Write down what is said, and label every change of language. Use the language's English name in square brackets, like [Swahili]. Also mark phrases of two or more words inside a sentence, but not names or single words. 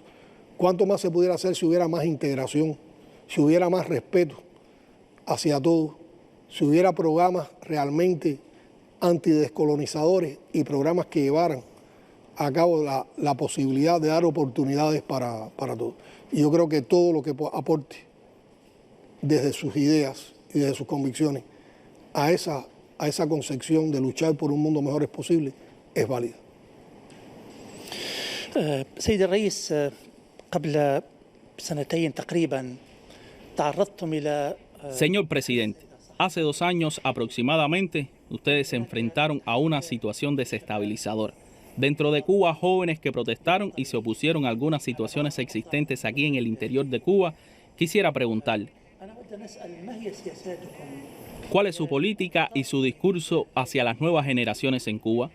[Spanish] ¿Cuánto más se pudiera hacer si hubiera más integración, si hubiera más respeto hacia todos, si hubiera programas realmente antidescolonizadores y programas que llevaran a cabo la posibilidad de dar oportunidades para todos? Y yo creo que todo lo que aporte desde sus ideas y desde sus convicciones a esa concepción de luchar por un mundo mejor es posible, es válida. [Arabic] سيد الرئيس، قبل سنتين تقريبا تعرضتم إلى [Spanish] Señor presidente, hace 2 años aproximadamente ustedes se enfrentaron a una situación desestabilizadora. Dentro de Cuba, jóvenes que protestaron y se opusieron a algunas situaciones existentes aquí en el interior de Cuba. Quisiera preguntarle, ¿cuál es su política y su discurso hacia las nuevas generaciones en Cuba?